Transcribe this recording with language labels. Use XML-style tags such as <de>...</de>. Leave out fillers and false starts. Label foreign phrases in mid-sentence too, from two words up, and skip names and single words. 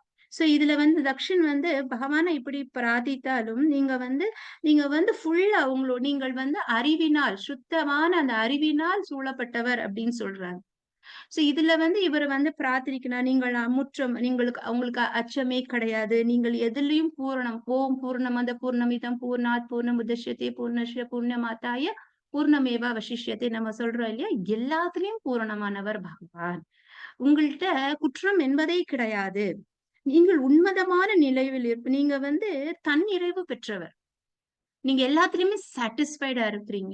<ta>சோ இதுல தக்ஷன் பகவானை இப்படி பிரார்த்தித்தாலும் நீங்க ஃபுல்லா நீங்கள் அறிவினால், சுத்தமான அந்த அறிவினால் சூழப்பட்டவர் அப்படின்னு சொல்றாங்க. சோ இதுல இவர் பிரார்த்தனைக்கணும், நீங்கள் உங்களுக்கு அச்சமே கிடையாது. நீங்கள் எதுலயும் பூரணம்.</ta> <sa>ओम् पूर्णमदः पूर्णमिदम् पूर्णात् पूर्णमुदच्यते पूर्णस्य पूर्णमादाय पूर्णमेवा वशिष्यते</sa> <ta>நம்ம சொல்றோம் இல்லையா? எல்லாத்துலயும் பூரணமானவர் பகவான். உங்கள்கிட்ட குற்றம் என்பதே கிடையாது. நீங்கள் உன்னதமான நிலையில் நீங்க தன்னிறைவு பெற்றவர். நீங்க எல்லாத்துலயுமே சாட்டிஸ்ஃபைடா இருக்கிறீங்க.</ta>